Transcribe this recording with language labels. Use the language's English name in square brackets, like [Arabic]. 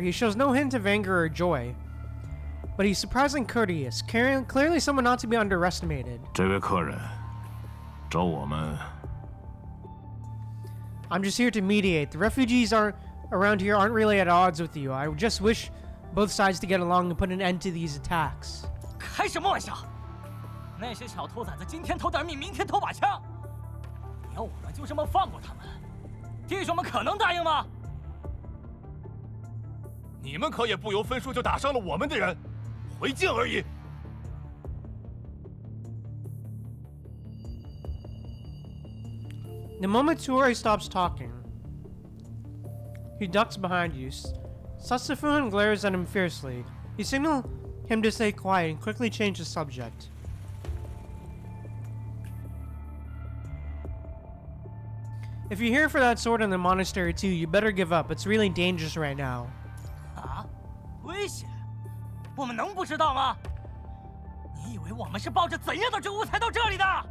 [English] He shows no hint of anger or joy, but he's surprisingly courteous, clearly someone not to be underestimated. [Chinese] 这位客人，找我们。 [English] I'm just here to mediate. The refugees around here aren't really at odds with you. I just wish both sides to get along and put an end to these attacks. [Chinese] 开什么玩笑！那些小兔崽子今天偷点米，明天偷把枪，你要我们就这么放过他们？弟兄们可能答应吗？你们可也不由分说就打伤了我们的人，回敬而已。 [English] The moment Tuori stops talking, he ducks behind you. Sasafun glares at him fiercely. You signal him to stay quiet and quickly change the subject. If you're here for that sword in the monastery too, you better give up. It's really dangerous right now. [Chinese] 啊，危险？我们能不知道吗？你以为我们是抱着怎样的觉悟才到这里的？